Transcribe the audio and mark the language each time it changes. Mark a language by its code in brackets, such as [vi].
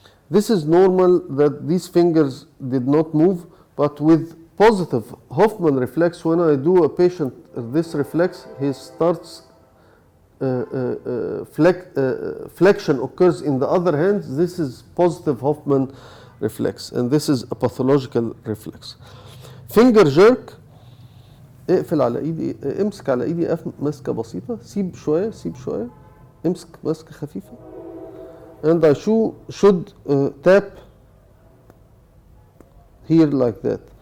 [en] This is normal that these fingers did not move, but with positive Hoffman reflex, when I do a patient this reflex, he starts flexion occurs in the other hand. This is positive Hoffman reflex, and this is a pathological reflex. Finger jerk, [ar] اقفل على ايدي، امسك على ايدي مسكه بسيطه، سيب شويه سيب شويه، امسك مسكه خفيفه. [en] And I should tap here like that.